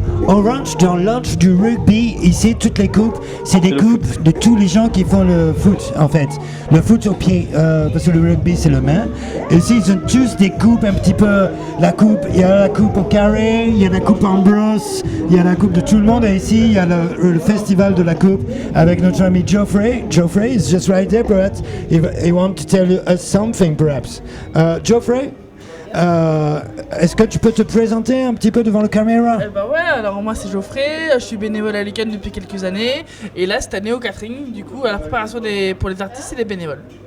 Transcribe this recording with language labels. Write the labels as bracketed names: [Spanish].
[French] On rentre dans l'antre du rugby. Ici, toutes les coupes, c'est des coupes de tous les gens qui font le foot, en fait. Le foot au pied, parce que le rugby, c'est le main. Ici, ils ont tous des coupes un petit peu. La coupe, il y a la coupe au carré, il y a la coupe en brosse, il y a la coupe de tout le monde. Et ici, il y a le festival de la coupe avec notre ami Geoffrey. [English] Geoffrey is just right there, perhaps. He wants to tell you something, perhaps. Geoffrey? [French] Est-ce que tu peux te présenter un petit peu devant la caméra? Bah ouais, alors moi c'est Geoffrey, je suis bénévole à l'UQAM depuis quelques années et là cette année au catering, du coup à la préparation pour les artistes et les bénévoles.